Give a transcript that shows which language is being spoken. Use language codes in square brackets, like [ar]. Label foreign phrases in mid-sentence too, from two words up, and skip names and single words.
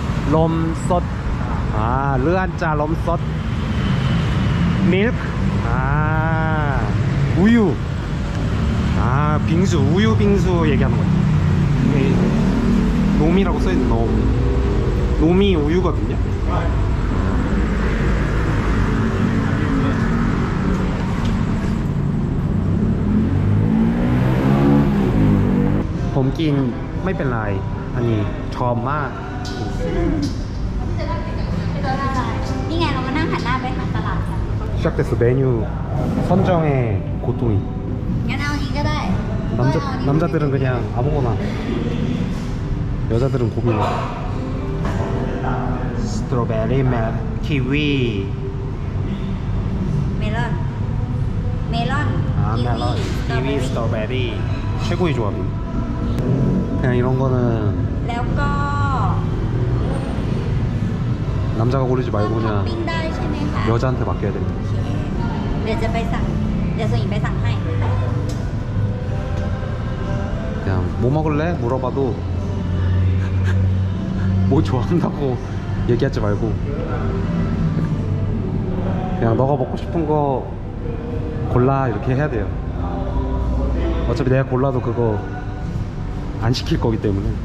[ko] 럼솥. 아 르안짜 럼솥 밀크. 아 아 우유. 아 빙수 우유 빙수 얘기하는 거지. 이게 놈이라고 써있는 놈이 우유거든요. [th] ผมกินไม่เป็นไรอันนี้ชอบมาก นี่ไงเราก็นั่งหันหน้าไปทางตลาดกัน [ko] 시작됐어. 메뉴 선정의 고통이. [th] งั้นเอาอันนี้ก็ได้ [ko] 남자들은 그냥 아무거나, 여자들은 고민해. 스트로베리 맛 키위. [th] เมลอนเมลอน [ko] 아 멜론 키위 스트로베리 최고의 조합이. 그냥 이런 거는 [th] แล้วก็ [ko] 남자가 고르지 말고 [th] ท็อป [ko] 그냥 [th] ปิ้งได้ใช่ไหมคะ [ko] 여자한테 맡겨야 됩니다. [th] เดี๋ยวจะไปสั่งเดี๋ยวส่วนหญิงไปสั่งให้ [ko] 그냥 뭐 먹을래? 물어봐도 뭐 좋아한다고 얘기하지 말고 그냥 너가 먹고 싶은 거 골라 이렇게 해야 돼요. 어차피 내가 골라도 그거 안 시킬 거기 때문에.